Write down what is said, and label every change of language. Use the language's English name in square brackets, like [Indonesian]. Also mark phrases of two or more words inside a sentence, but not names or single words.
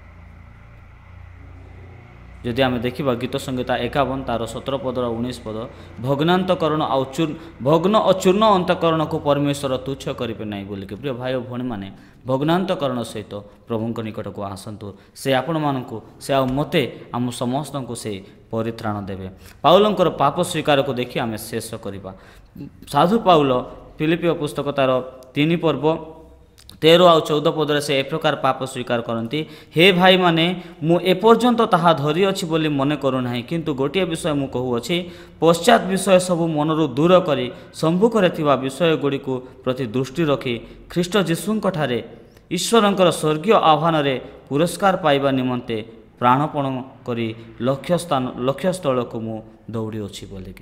[Odia] ଯଦି ଆମେ ଦେଖିବା ଗୀତ ସଂହିତା 51 ତାର 17 ପଦର 19 ପଦ, ଭଗ୍ନାନ୍ତକରଣ ଆଉ ଭଗ୍ନ ଓ ଚୂର୍ଣ୍ଣ ଅନ୍ତକରଣକୁ ପରମେଶ୍ୱର ତୁଚ୍ଛ କରିବେ ନାହିଁ ବୋଲିକି। ପ୍ରିୟ ଭାଇ ଓ ଭଉଣୀମାନେ, ଭଗ୍ନାନ୍ତକରଣ ସହିତ ପ୍ରଭୁଙ୍କ ନିକଟକୁ ଆସନ୍ତୁ, ସେ ଆପଣମାନଙ୍କୁ, ସେ ଆଉ ମୋତେ, ଆମ ସମସ୍ତଙ୍କୁ ସେ ପରିତ୍ରାଣ ଦେବେ। ପାଉଲଙ୍କର ପାପ ସ୍ୱୀକାରକୁ ଦେଖି ଆମେ ଶେଷ କରିବା। ସାଧୁ ପାଉଲ ଫିଲିପୀୟ ପୁସ୍ତକ ତାର 3 ପର୍ବ 13 ଆଉ 14 ପଦରେ ସେ ଏ ପ୍ରକାର ପାପ ସ୍ୱୀକାର କରନ୍ତି। ହେ ଭାଇମାନେ, ମୁଁ ଏପର୍ଯ୍ୟନ୍ତ ତାହା ଧରିଅଛି ବୋଲି ମନେ କରୁନାହିଁ, କିନ୍ତୁ ଗୋଟିଏ ବିଷୟ ମୁଁ କହୁଅଛି, ପଶ୍ଚାତ୍ ବିଷୟ ସବୁ ମନରୁ ଦୂର କରି ସମ୍ମୁଖରେ ଥିବା ବିଷୟଗୁଡ଼ିକୁ ପ୍ରତି ଦୃଷ୍ଟି ରଖି ଖ୍ରୀଷ୍ଟ ଯୀଶୁଙ୍କଠାରେ ଈଶ୍ୱରଙ୍କର ସ୍ୱର୍ଗୀୟ ଆହ୍ୱାନରେ ପୁରସ୍କାର ପାଇବା ନିମନ୍ତେ ପ୍ରାଣପଣ କରି ଲକ୍ଷ୍ୟସ୍ଥଳକୁ ମୁଁ ଦୌଡ଼ିଅଛି ବୋଲିକି।